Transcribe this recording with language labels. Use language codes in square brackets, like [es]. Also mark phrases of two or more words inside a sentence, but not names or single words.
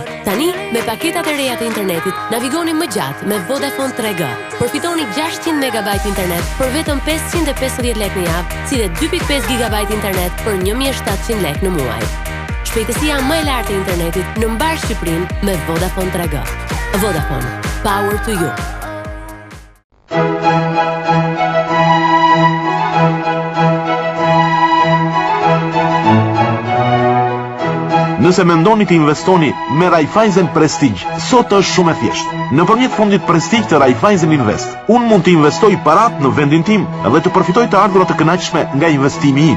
[sq] Tani, me paketat e reja të internetit, navigoni më gjatë me Vodafone 3G. Përfitoni 600 MB internet për vetëm 550 lekë në javë, si dhe 2.5 GB internet për 1.700 lekë në muaj. Shpejtësia më e lartë e internetit në mbar Shqipërinë me Vodafone 3G. [en] Vodafone, power to you. [sq] Nëse mendoni të investoni me Raiffeisen Prestige, sot është shumë e thjeshtë. Nëpërmjet fondit Prestige të Raiffeisen Invest, unë mund të investoj parat në vendin tim dhe të përfitoj të ardhurat të kënaqshme nga investimi im.